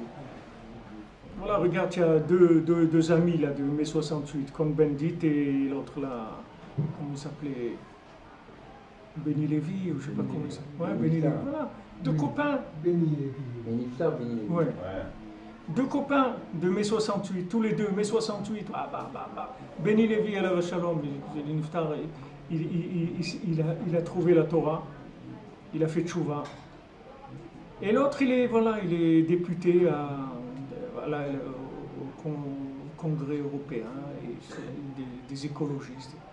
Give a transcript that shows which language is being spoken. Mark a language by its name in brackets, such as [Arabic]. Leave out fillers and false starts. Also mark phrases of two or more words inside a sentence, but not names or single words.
[French] Voilà, regarde, il y a deux amis là de mai 68, Cohn Bendit et l'autre là, comment il s'appelait? Benny Lévy, ou je ne sais pas comment il s'appelle. Ouais, Benny Lévy, voilà. Deux copains. Benny Lévy. Ouais. Deux copains de mai 68, tous les deux, mai 68, Beni Levi [Hebrew] עליו השלום, [French] il a trouvé la Torah, il a fait tchouva. Et l'autre, il est député au Congrès européen, et des écologistes.